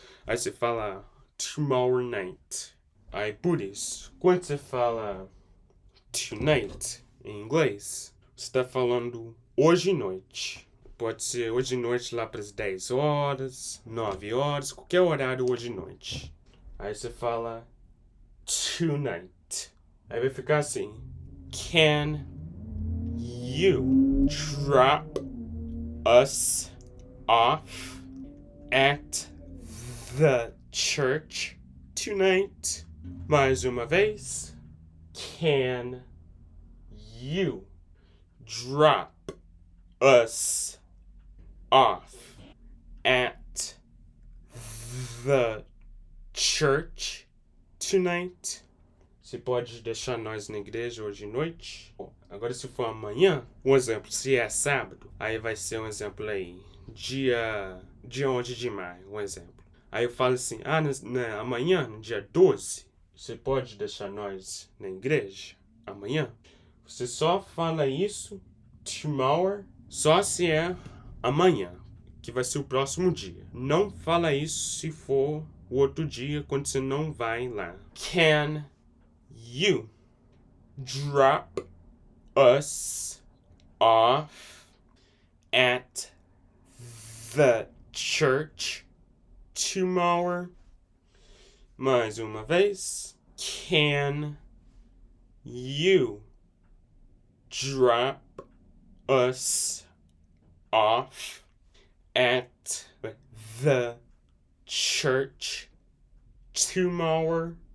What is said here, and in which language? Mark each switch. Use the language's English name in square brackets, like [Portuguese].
[Portuguese] Aí você fala [English] tomorrow night. [Portuguese] Aí, por isso, quando você fala tonight, em inglês, você está falando hoje noite. Pode ser hoje noite lá para as 10 horas, 9 horas, qualquer horário hoje noite. Aí você fala tonight. Aí vai ficar assim. [English] Can you drop us off at the church tonight? [Portuguese] Mais uma vez. [English] Can you drop us off at the church tonight? [Portuguese] Você pode deixar nós na igreja hoje à noite? Agora, se for amanhã, um exemplo, se é sábado, aí vai ser um exemplo aí, dia 11 de maio, um exemplo. Aí eu falo assim, amanhã, no dia 12, você pode deixar nós na igreja amanhã? Você só fala isso tomorrow, só se é amanhã, que vai ser o próximo dia. Não fala isso se for o outro dia, quando você não vai lá. [English] Can you drop us off at the church tomorrow? [Portuguese] Mais uma vez. [English] Can you drop us off at the church tomorrow?